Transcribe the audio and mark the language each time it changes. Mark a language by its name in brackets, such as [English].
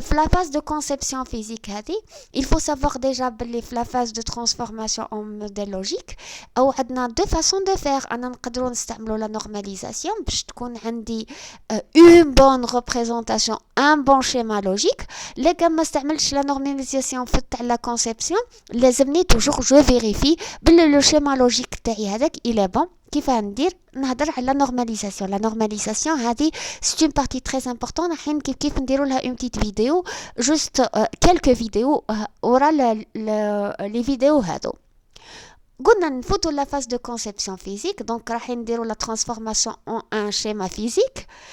[French] في la phase de conception physique il faut savoir déjà que la phase de transformation en modèle logique ou [Arabic] عندنا [French] deux façons de faire. [Arabic] أنا نقدروا نستعملوا [French] la normalisation [Arabic] باش تكون عندي [French] une bonne représentation, un bon schéma logique. [Arabic] لكن ما استعملش [French] la normalisation في la conception [Arabic] لازمني [French] toujours je vérifie que le schéma logique [Arabic] تاعي هذاك [French] il est bon. [Arabic] كيف ندير نهضر على normalisation. [French] La normalisation هذه c'est une partie très importante. [Arabic] حين كيف نديروا لها [French] une petite vidéo, juste quelques vidéos [Arabic] ورا [French] les vidéos [Arabic] هذو. قلنا نفوتوا [French] la phase de conception physique, donc [Arabic] راح نديروا [French] la transformation en un schéma physique.